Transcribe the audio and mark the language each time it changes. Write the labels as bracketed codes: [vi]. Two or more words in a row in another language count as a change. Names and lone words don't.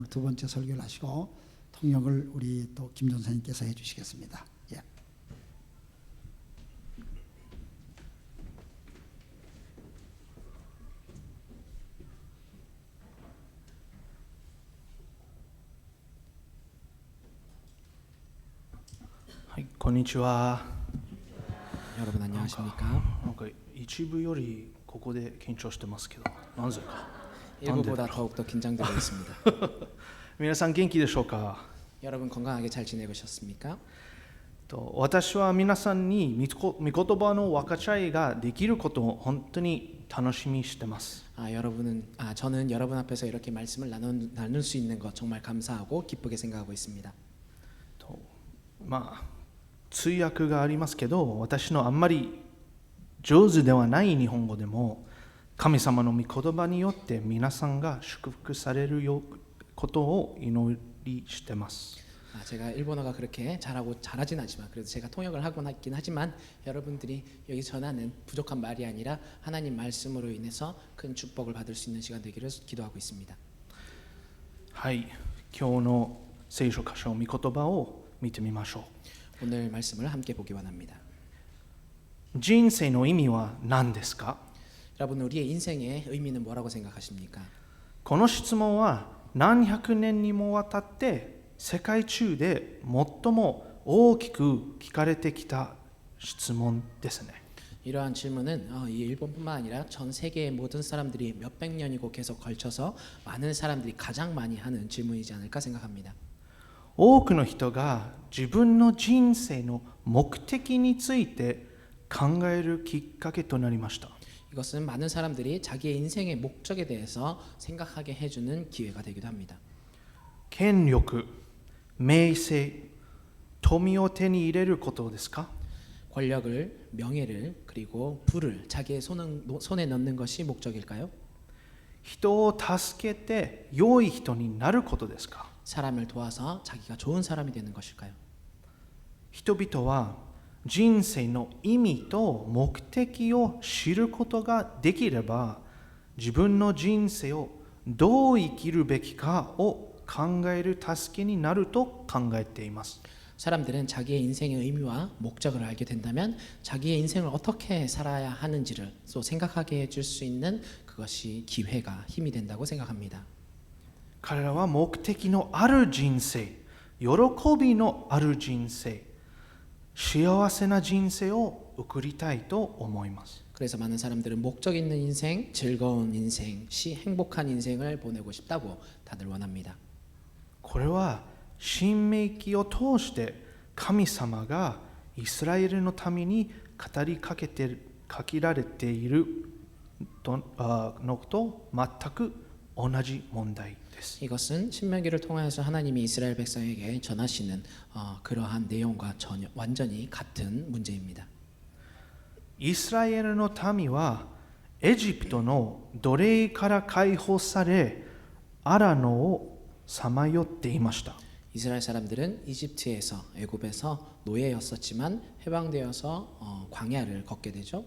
[ko] 두 번째 설교를 하시고 통역을 우리 또 김 전사님께서 해주시겠습니다. 예. [ja] こんにちは。 [ko] 여러분 안녕하십니까? [ja] なんか一部よりここで緊張してますけど、なぜか。 [ko] 일부보다 더욱더 긴장되고 있습니다. [ja] 皆さん元気でしょうか。 [ko] 여러분 건강하게 잘 지내셨습니까? [ja] 私は皆さんに御言葉の分かち合いができることを本当に楽しみにしてます。 [ko] 저는 여러분 앞에서 이렇게 말씀을 나눌 수 있는 것 정말 감사하고 기쁘게 생각하고 있습니다. [ja] 通訳がありますけど、私のあんまり上手ではない日本語でも神様の御言葉によって皆さんが祝福されることを祈りしてます。 [ko] 제가 일본어가 그렇게 잘하진 않지만 그래도 제가 통역을 하곤 있긴 하지만 여러분들이 여기 전하는 부족한 말이 아니라 하나님 말씀으로 인해서 큰 축복을 받을 수 있는 시간 되기를 기도하고 있습니다. [ja] はい、今日の聖書箇所、御言葉を見てみましょう。 [ko] 오늘 말씀을 함께 보기 원합니다. [ja] 人生の意味は何ですか？ [ko] 여러분 우리의 인생의 의미는 뭐라고 생각하십니까? [ja] この質問は何百年にもわたって世界中で最も大きく聞かれてきた質問ですね。 [ko] 이러한 질문은 이 일본뿐만 아니라 전 세계의 모든 사람들이 몇백 년이고 계속 걸쳐서 많은 사람들이 가장 많이 하는 질문이지 않을까 생각합니다. [ja] 多くの人が自分の人生の目的について考えるきっかけとなりました。 [ko] 이것은 많은 사람들이 자기의 인생의 목적에 대해서 생각하게 해주는 기회가 되기도 합니다. [ja] 権力、名声、富を手に入れることですか？ [ko] 권력을, 명예를, 그리고 부를 자기의 손에 넣는 것이 목적일까요? [ja] 人を助けて良い人になることですか？ [ko] 사람을 도와서 자기가 좋은 사람이 되는 것일까요? [ja] 人々は人生の意味と目的を知ることができれば、自分の人生をどう生きるべきかを考える助けになると考えています。 [ko] 사람들은 자기의 인생의 의미와 목적을 알게 된다면 자기의 인생을 어떻게 살아야 하는지를 또 생각하게 해줄 수 있는 그것이 기회가 힘이 된다고 생각합니다. [ja] 彼らは目的のある人生、喜びのある人生、幸せな人生を送りたいと思います。 [ko] 그래서 많은 사람들은 목적 있는 인생, 즐거운 인생, 행복한 인생을 보내고 싶다고 다들 원합니다. [ja] これは申命記を通して神様がイスラエルのために語りかけられているのと全く同じ問題です。 [ko] 이것은 신명기를 통하여서 하나님이 이스라엘 백성에게 전하시는 그러한 내용과 완전히 같은 문제입니다. [ja] イスラエルの民はエジプトの奴隷から解放され、アラノをさまよっていました。 [ko] 이스라엘 사람들은 이집트에서 애굽에서 노예였었지만 해방되어서 광야를 걷게 되죠.